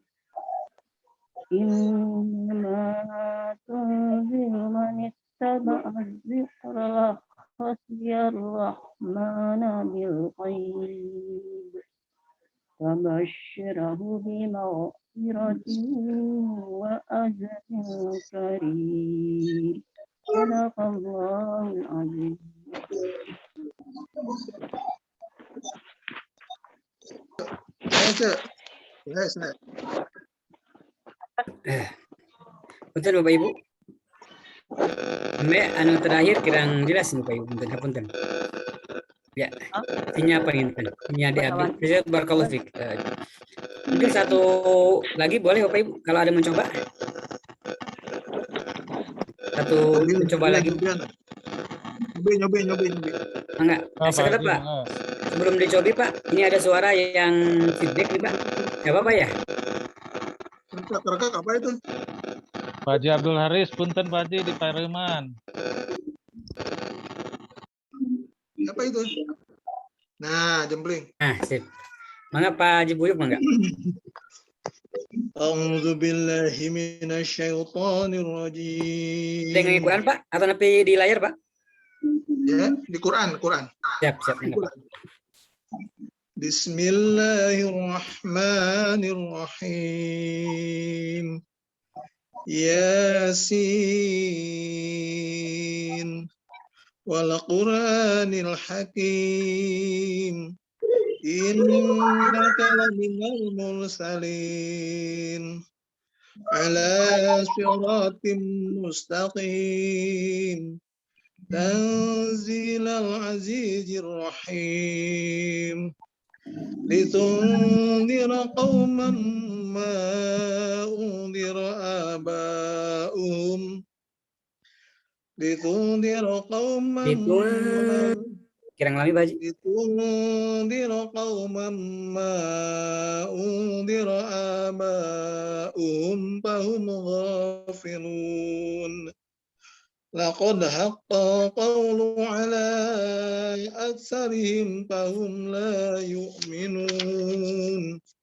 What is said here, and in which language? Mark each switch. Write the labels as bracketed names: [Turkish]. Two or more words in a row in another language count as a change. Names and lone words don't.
[Arabic] إنما تنذر من اتبع الذكر وخشي الرحمن بالغيب فبشره بمغفرة وأجر كريم صدق الله العظيم. [Sundanese] Punten Bapak Ibu. Mbak, anu terakhir kirang jelas Bapak Ibu, punten. [Indonesian] Ya, ini apa ini? Ini adik-adik. Bisa [Arabic] بارك الله فيك. [Indonesian] Mungkin satu lagi boleh Bapak Ibu kalau ada mencoba. Satu mencoba lagi. [Sundanese] Nyobi. [Indonesian] Enggak, sekedar Pak. Sebelum dicobi Pak, ini ada suara yang feedback nih Pak. Enggak apa-apa ya? Rekak apa itu? Pak Haji Abdul Haris, punten Pak Haji di Pariman. Apa itu? Nah, [Sundanese] jempling. [Indonesian] Nah, sip. [Sundanese] Mangga Pak Haji Buyuk mangga. [Arabic] أعوذ بالله من الشيطان الرجيم. [Indonesian] Dengan Quran Pak atau nepi di layar Pak? Ya, di Quran. Siap, [Sundanese] mangga, Pak. [Arabic] بسم الله الرحمن الرحيم. يس والقرآن الحكيم. إنك لمن المرسلين على صراط مستقيم. تنزيل العزيز الرحيم. لتنذر قوما ما أنذر آباؤهم لتنذر قوما [Sundanese] Kirang lami baji. [Arabic] لتنذر قوما ما أنذر آباؤهم فهم غافلون لقد حق قول على أكثرهم فهم لا يؤمنون